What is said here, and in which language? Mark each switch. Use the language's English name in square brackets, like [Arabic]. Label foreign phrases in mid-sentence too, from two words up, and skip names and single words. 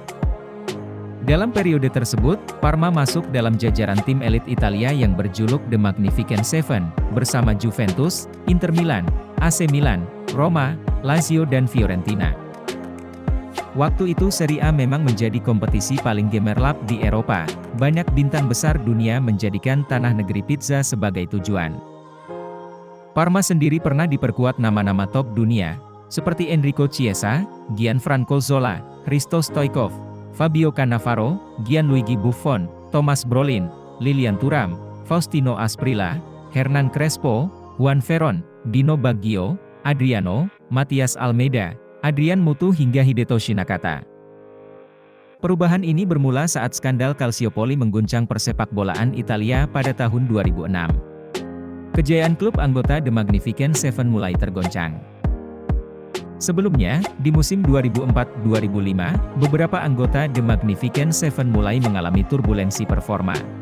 [Indonesian] Dalam periode tersebut, Parma masuk dalam jajaran tim elit Italia yang berjuluk The Magnificent Seven, bersama Juventus, Inter Milan, AC Milan, Roma, Lazio dan Fiorentina. Waktu itu Serie A memang menjadi kompetisi paling gemerlap di Eropa, banyak bintang besar dunia menjadikan tanah negeri pizza sebagai tujuan. Parma sendiri pernah diperkuat nama-nama top dunia, seperti Enrico Chiesa, Gianfranco Zola, Hristo Stoichkov, Fabio Cannavaro, Gianluigi Buffon, Thomas Brolin, Lilian Thuram, Faustino Asprilla, Hernan Crespo, Juan Veron, Dino Baggio, Adriano, Matias Almeida, Adrian Mutu hingga Hidetoshi Nakata. Perubahan ini bermula saat skandal Calciopoli mengguncang persepakbolaan Italia pada tahun 2006. Kejayaan klub anggota The Magnificent Seven mulai tergoncang. Sebelumnya, di musim 2004-2005, beberapa anggota The Magnificent Seven mulai mengalami turbulensi performa.